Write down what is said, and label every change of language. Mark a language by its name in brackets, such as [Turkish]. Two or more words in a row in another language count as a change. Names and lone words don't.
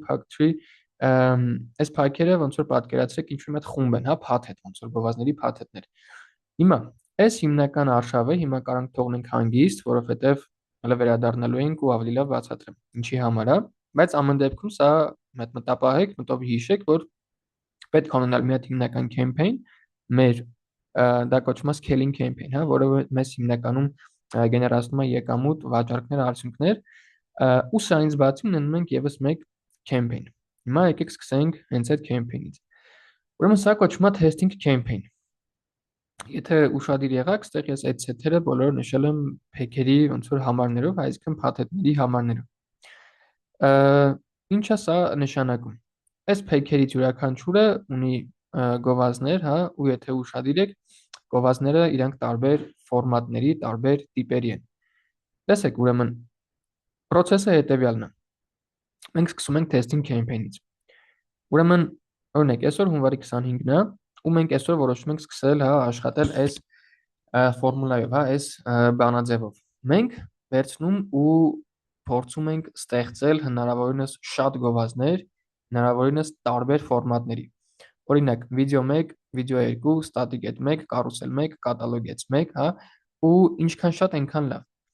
[Armenian] փակ 3, այս փակերը ոնց որ պատկերացրեք ինչ-որ մի հատ խումբ են, հա, փաթեթ, ոնց որ գովազների փաթեթներ։ Հիմա այս հիմնական արշավը հիմա կարող թողնենք հանգիստ, որովհետև հələ վերադառնալու ենք ու ավելի լավ բացատրեմ ինչի համար է, բայց ամեն դեպքում սա մտապահեք, մտով հիշեք, որ պետք է ունենալ մի հատ հիմնական campaign, մեր դա կոչվում է [English] scaling campaign, [Armenian] հա, որը մեզ հիմնականում գեներացնում է եկամուտ, վաճառքներ, արդյունքներ, ու սրանից բացի ունենում ենք եւս մեկ campaign։ Հիմա եկեք սկսենք հենց այդ campaign-ից։ Ուրեմն սա կոչվում է [English] testing campaign։ [Armenian] Եթե ուշադիր եղաք, այստեղ ես այդ set-երը բոլորը նշել եմ փեքերի ոնց որ համարներով, այսինքն փաթեթների համարներով։ Ինչ է սա նշանակում։ Այս փեքերից յուրաքանչյուրը ունի գովազներ, հա, ու եթե ուշադիր եք, գովազները իրանք տարբեր ֆորմատների, տարբեր տիպերի են։ Տեսեք, ուրեմն process-ը հետևյալն է։ Մենք սկսում ենք [English] testing campaign- [Armenian] ից։ Ուրեմն, օրինակ, այսօր հունվարի 25-ն է, ու մենք այսօր որոշում ենք սկսել, հա, աշխատել այս ֆորմուլայով, հա, այս բանաձևով։ Մենք վերցնում ու փորձում ենք ստեղծել հնարավորինս շատ գովազներ, հնարավորինս տարբեր ֆորմատների։ Օրինակ, վիդեո 1, վիդեո 2, [English] static ad [Armenian] 1, կարուսել 1, [English] catalog ads [Armenian] 1, հա, ու ինչքան շատ այնքան լավ։